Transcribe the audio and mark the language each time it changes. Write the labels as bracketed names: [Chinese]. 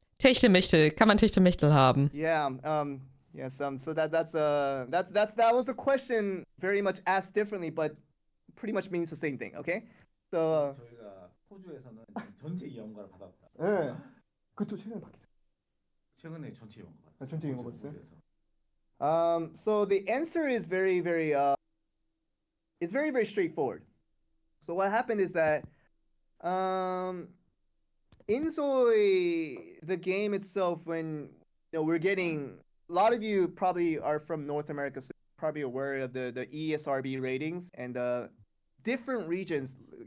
[German] Techtelmechtel, kann man Techtelmechtel haben? [English] Yeah. Yes. So that was a question very much asked differently, but pretty much means the same thing. Okay. So. [Korean] 저희가 호주에서는 전체 이용가를 받았다. 네. 그것도 최근에 바뀌었죠. 최근에 전체 이용가. 전체 이용가 받았어요? [English] So the answer is very it's very straightforward. So what happened is that inZOI, the game itself, when we're getting, a lot of you probably are from North America, so you're probably aware of the ESRB ratings and different regions.